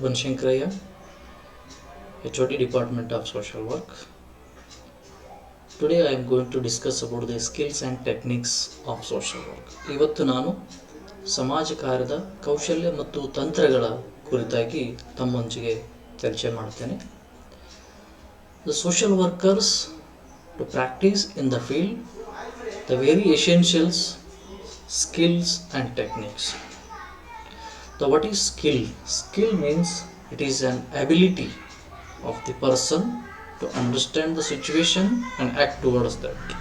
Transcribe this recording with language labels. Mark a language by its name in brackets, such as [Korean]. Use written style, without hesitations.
[English] Banshankaraya, HOD Department of Social Work. Today I am going to discuss about the skills and techniques of social work. [Kannada] ಇವತ್ತು ನಾನು ಸಮಾಜ ಕಾರ್ಯದ ಕೌಶಲ್ಯ ಮತ್ತು ತಂತ್ರಗಳ ಕುರಿತಾಗಿ ತಮ್ಮೊಂದಿಗೆ ಚರ್ಚೆ ಮಾಡ್ತೇನೆ. [English] The social workers to practice in the field the very essentials, skills and techniques. So what is skill? Skill means it is an ability of the person to understand the situation and act towards that.